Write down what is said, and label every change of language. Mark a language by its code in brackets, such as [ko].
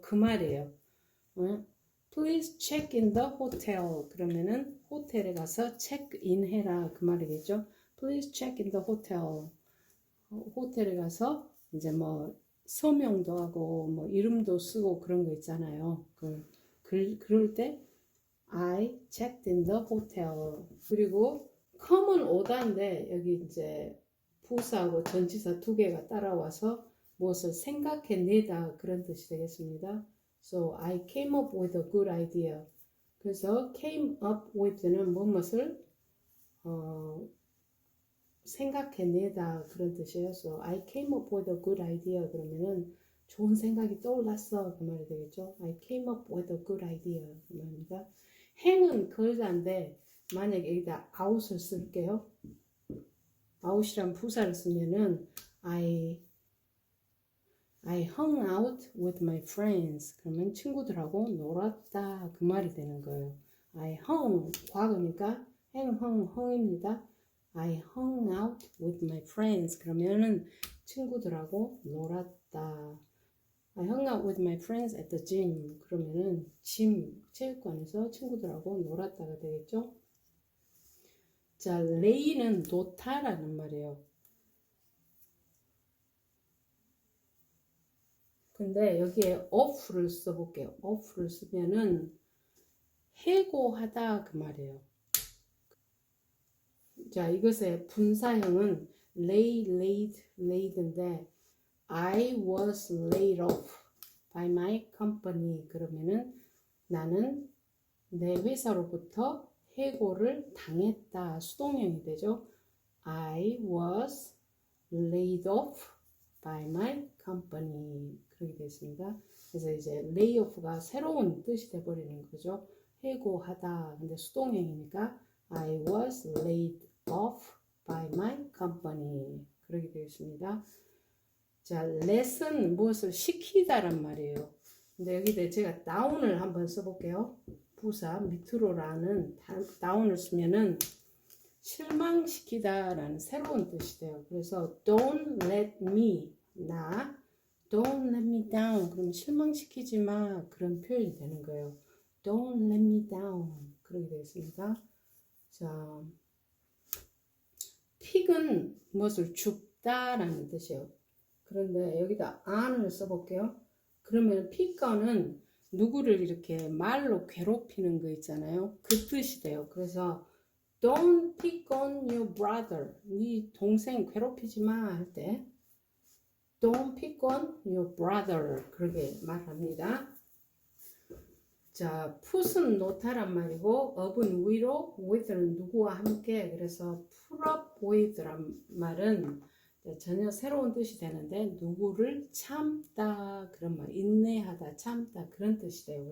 [ko] 그 말이에요. [en] Please check in the hotel. [ko] 그러면은 호텔에 가서 체크인 해라 그 말이겠죠. [en] Please check in the hotel. [ko] 호텔에 가서 이제 뭐 서명도 하고 뭐 이름도 쓰고 그런 거 있잖아요. 그럴 때 [en] I checked in the hotel. [ko] 그리고 come은 오다인데 여기 이제 부사하고 전치사 두 개가 따라와서 무엇을 생각해내다 그런 뜻이 되겠습니다. [en] So I came up with a good idea. [ko] 그래서 came up with는 무엇을 생각해내다 그런 뜻이에요. [en] So I came up with a good idea [ko] 그러면은 좋은 생각이 떠올랐어 그 말이 되겠죠. [en] I came up with a good idea [ko] 그 말입니다. 행은 걸자인데 만약에 여기다 out을 쓸게요. out이란 부사를 쓰면은 [en] I hung out with my friends. [ko] 그러면 친구들하고 놀았다 그 말이 되는 거예요. [en] I hung [ko] 과거니까 [en] hung입니다. I hung out with my friends. [ko] 그러면은 친구들하고 놀았다. [en] I hung out with my friends at the gym. [ko] 그러면은 체육관에서 친구들하고 놀았다가 되겠죠. 자, lay는 놓다라는 말이에요. 근데 여기에 off를 써볼게요. off를 쓰면은 해고하다 그 말이에요. 자, 이것의 분사형은 laid인데 [en] I was laid off by my company. [ko] 그러면은 나는 내 회사로부터 해고를 당했다. 수동형이 되죠. [en] I was laid off by my company. [ko] 그렇게 되겠습니다. 그래서 이제 lay off가 새로운 뜻이 돼버리는 거죠. 해고하다. 근데 수동형이니까 [en] I was laid off by my company. [ko] 그렇게 되겠습니다. 자, let은 무엇을 시키다란 말이에요. 근데 여기다 제가 down을 한번 써볼게요. 부사 밑으로라는 down을 쓰면은 실망시키다라는 새로운 뜻이 돼요. 그래서 [en] don't let me don't let me down. [ko] 그럼 실망시키지 마 그런 표현이 되는 거예요. [en] Don't let me down. [ko] 그렇게 되겠습니다. 자, 픽은 무엇을 줍다라는 뜻이에요. 그런데 여기다 an을 써볼게요. 그러면 pickon은 누구를 이렇게 말로 괴롭히는 거 있잖아요. 그 뜻이 돼요. [en] 그래서 don't pick on your brother. [ko] 네 동생 괴롭히지 마 할 때 [en] don't pick on your brother [ko] 그렇게 말합니다. 자, put은 놓다란 말이고 up은 위로, with는 누구와 함께. 그래서 put up with란 말은 전혀 새로운 뜻이 되는데 누구를 참다 그런 말, 인내하다, 참다 그런 뜻이 돼요.